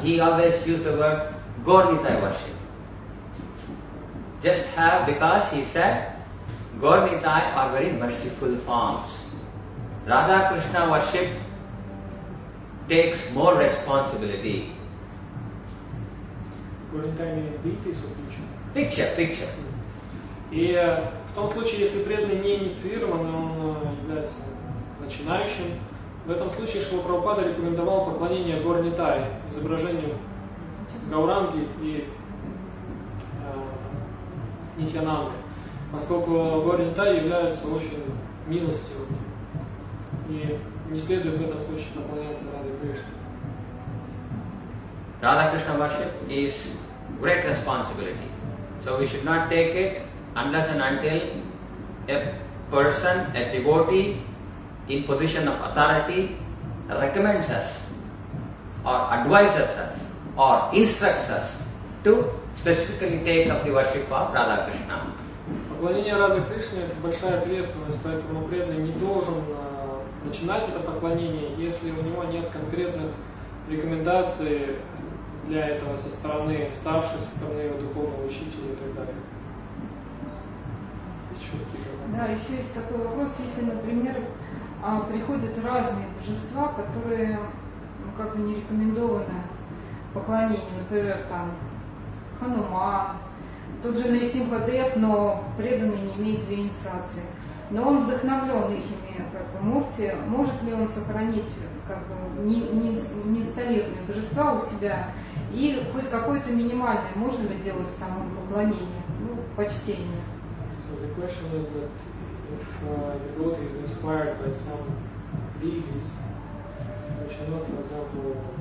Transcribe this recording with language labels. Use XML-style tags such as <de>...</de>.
<en>He always used the word Gaur-Nitai worship. Just have, because he said Gaur-Nitai are very merciful forms. Radha Krishna worship takes more responsibility. Gaur-Nitai meaning deities or picture? Picture.</en> <ru>И в том случае, если преданный не инициирован, он является начинающим, в этом случае Шрила Прабхупада рекомендовал поклонение Gaur-Nitai, изображению Гауранги и Нитьянанды, поскольку Gaur-Nitai являются очень милостивыми, и не следует в этом случае поклоняться Раде Кришне.</ru> <en>Radha Krishna worship is great responsibility. So we should not take it unless and until a person, a devotee in position of authority recommends us or advises us or instructs us to specifically take up the worship of Radha Krishna.</en> <ru>Поклонение Рады Кришне – это большая ответственность, поэтому преданный не должен начинать это поклонение, если у него нет конкретных рекомендаций для этого со стороны старших, со стороны его духовного учителя и так далее. Да, еще есть такой вопрос, если, например, приходят разные божества, которые как бы не рекомендованы поклонению, например, там Хануман, тот же Нарисимха-Дев, но преданный не имеет две инициации. Но он вдохновлен ихими как бы мурти, может ли он сохранить как бы не инсталлированные божества у себя и хоть какое-то минимальное можно ли делать тому поклонение, почтение?</ru> <en>So the question is that if the devotee is inspired by some deities, which are not, for example,</en>